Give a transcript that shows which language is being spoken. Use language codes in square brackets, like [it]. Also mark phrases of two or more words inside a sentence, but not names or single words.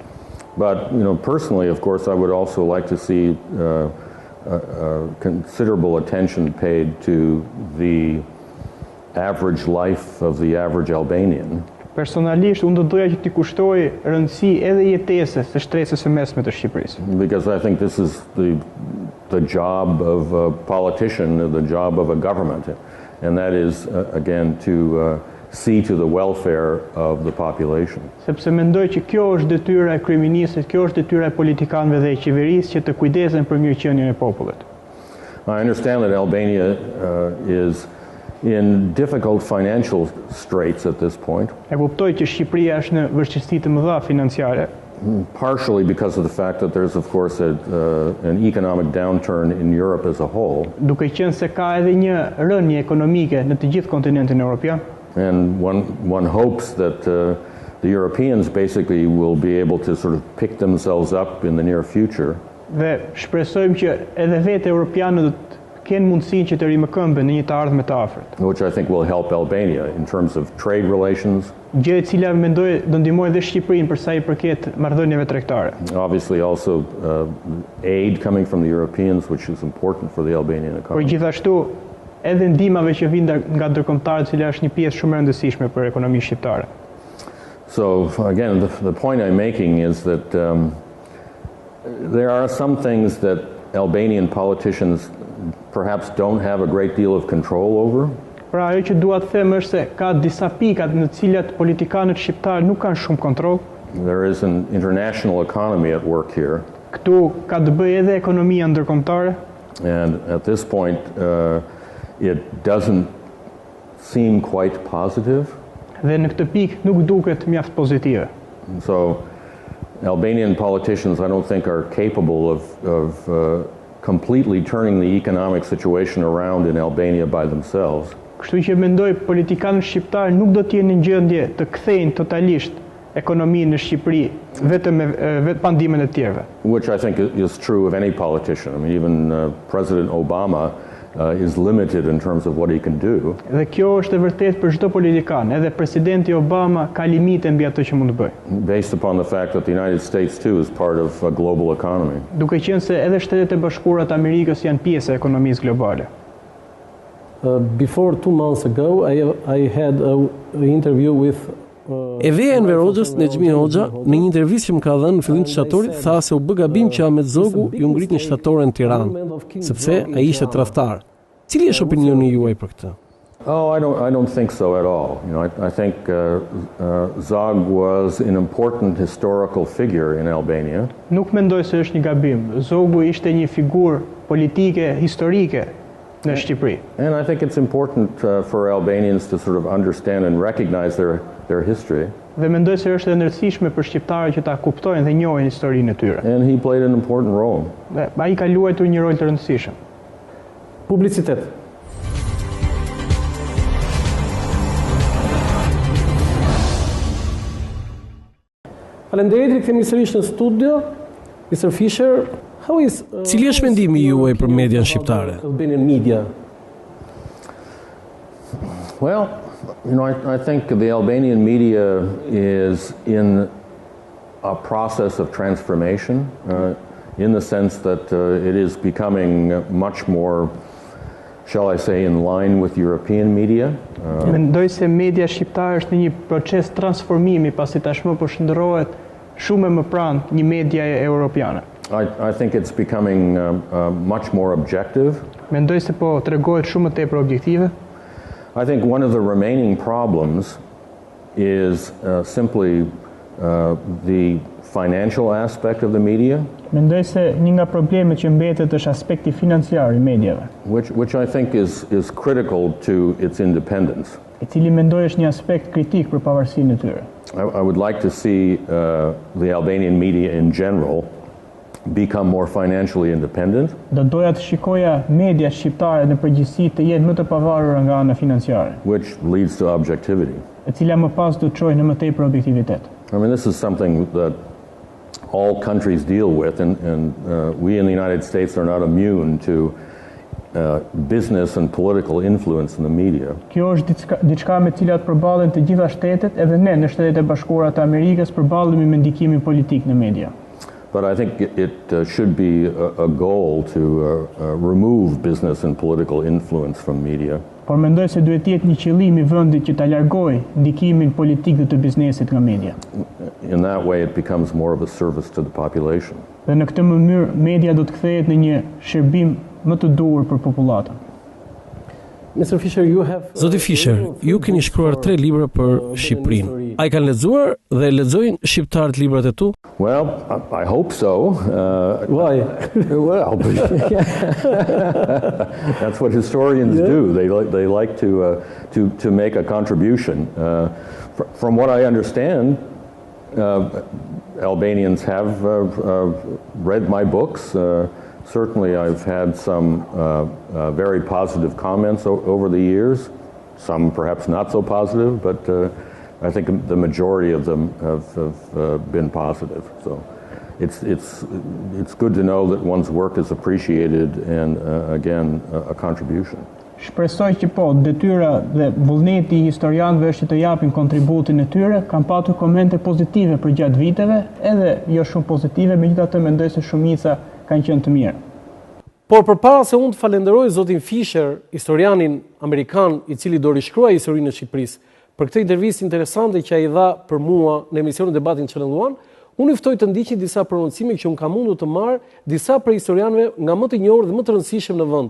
[en] But personally, of course, I would also like to see considerable attention paid to the average life of the average Albanian. [sq] Personalisht, unë do doja që t'i kushtoj rëndësi edhe jetesës së shtresës së mesme të Shqipërisë. [en] Because I think this is the job of a politician, the job of a government, and that is again to see to the welfare of the population. [sq] Sepse mendoj që kjo është detyra e kryeministrit, kjo është detyra e politikanëve dhe e qeverisë që të kujdesen për mirëqenien e popullit. [en] I understand that Albania is in difficult financial straits at this point. [sq] E kuptoj që Shqipëria është në vështirësi të mëdha financiare. [en] Partially because of the fact that there's, of course, an economic downturn in Europe as a whole. [sq] Duke qenë se ka edhe një rënje ekonomike në të gjithë kontinentin evropian. [en] And one hopes that the Europeans basically will be able to sort of pick themselves up in the near future. [sq] Dhe shpresojmë që edhe vetë europianët të kenë mundësinë që të rimëkëmben në një të ardhme të afërt. [en] Which I think will help Albania in terms of trade relations. [sq] Gjë e cila mendoj do ndihmojë edhe Shqipërinë për sa I përket marrëdhënieve tregtare. [en] Obviously also aid coming from the Europeans, which is important for the Albanian economy. [sq] Por gjithashtu edhe ndihmave që vijnë nga ndërkombëtarët, e cila është një pjesë shumë e rëndësishme për ekonominë shqiptare. [en] So again, the point I'm making is that there are some things that Albanian politicians perhaps don't have a great deal of control over. [sq] Pra ajo që dua të them është se ka disa pika në të cilat politikanët shqiptarë nuk kanë shumë kontroll. [en] There is an international economy at work here. [sq] Këtu ka të bëjë edhe ekonomia ndërkombëtare. [en] And at this point it doesn't seem quite positive. [sq] Dhe në këtë pikë nuk duket mjaft pozitive. [en] So Albanian politicians, I don't think, are capable of completely turning the economic situation around in Albania by themselves. [sq] Kështu që mendoj politikanët shqiptarë nuk do të jenë në gjendje të kthejnë totalisht ekonominë në Shqipëri vetëm pa ndihmën e tjerëve. [en] Which I think is true of any politician. I mean, even President Obama is limited in terms of what he can do. [sq] Dhe kjo është e vërtet për çdo politikan, edhe presidenti Obama ka limite mbi atë që mund të bëjë. [en] Based upon the fact that the United States too is part of a global economy. [sq] Duke qenë se edhe Shtetet e Bashkuara të Amerikës janë pjesë e ekonomisë globale. [en] Before 2 months ago, I had an interview with [sq] Eveja Enver Hoxhës, Nexhmi Hoxha, në një intervistë që më ka dhënë në fillim të shtatorit, tha se u bë gabim që Ahmet Zogu ju ngrit një shtatore në Tiranë, sepse ai ishte tradhtar. Cili është opinioni juaj për këtë? [en] Oh, I don't think so at all. You know, I think Zog was an important historical figure in Albania. [sq] Nuk mendoj se është një gabim. Zogu ishte një figurë politike historike në Shqipëri. [en] And I think it's important for Albanians to sort of understand and recognize their history. [sq] Dhe mendoj se është e rëndësishme për shqiptarët që ta kuptojnë dhe njohin historinë e tyre. [en] And he played an important role. [sq] Dhe ai ka luajtur një rol të rëndësishëm. Publicitet. Faleminderit, rikthehemi sërish në studio. Mr. Fisher, cili është mendimi juaj për median shqiptare? [en] Albanian media. Well, you know, I think the Albanian media is in a process of transformation in the sense that it is becoming much more, shall I say, in line with European media. [sq] Mendoj se media shqiptare është në një proces transformimi pasi tashmë po shndërrohet shumë më pranë një media europiane. [en] I think it's becoming much more objective. [sq] Mendoj se po tregohet shumë më tepër objektive. [en] I think one of the remaining problems is simply the financial aspect of the media. [sq] Mendoj se një nga problemet që mbetet është aspekti financiar I mediave. [en] Which I think is critical to its independence. [sq] I cili mendoj është një aspekt kritik për pavarësinë e tyre. [en] I would like to see the Albanian media in general become more financially independent. [sq] Do doja të shikoja media shqiptare në përgjithësi të jenë më të pavarura nga ana financiare. [en] Which leads to objectivity. [sq] E cila më pas do të çojë në më tepër objektivitet. [en] I mean, this is something that all countries deal with, and we in the United States are not immune to business and political influence in the media. [sq] Kjo është diçka me cilat përballen të gjitha shtetet, edhe ne në Shtetet e Bashkuara të Amerikës përballemi me ndikimin politik në media. [en] But I think it should be a goal to remove business and political influence from media. [sq] Por mendoj se duhet të jetë një qëllim I vendit që ta largojë ndikimin politik dhe të biznesit nga media. [en] In that way it becomes more of a service to the population. [sq] Dhe në këtë mënyrë media do të kthehet në një shërbim më të duhur për popullatën. Mr. Fisher, Zoti Fisher, ju keni shkruar 3 libra për Shqipërinë. A I kanë lexuar dhe lexojnë shqiptarët librat e tu? [en] Well, I hope so. Why? Well, that's what historians do. They like to make a contribution. From what I understand, Albanians have read my books. Certainly, I've had some very positive comments over the years. Some perhaps not so positive, but I think the majority of them have been positive. So it's good to know that one's work is appreciated and again a contribution. [sq] Shpresoj që po, detyra dhe vullneti I historianëve është që të japin kontributin e tyre, kanë patur komente pozitive për gjatë viteve, edhe jo shumë pozitive, megjithatë mendoj se shumica kanë qenë të mirë. Por përpara se unë të falenderoj zotin Fisher, historianin amerikan I cili do rishkruaj historinë e Shqipërisë, për këtë intervistë interesante që ai dha për mua në emisionin Debatin Channel 1, unë I ftoj të ndiqni disa prononcime që unë kam mundur të marr disa prej historianëve nga më të njohur dhe më të rëndësishëm në vend.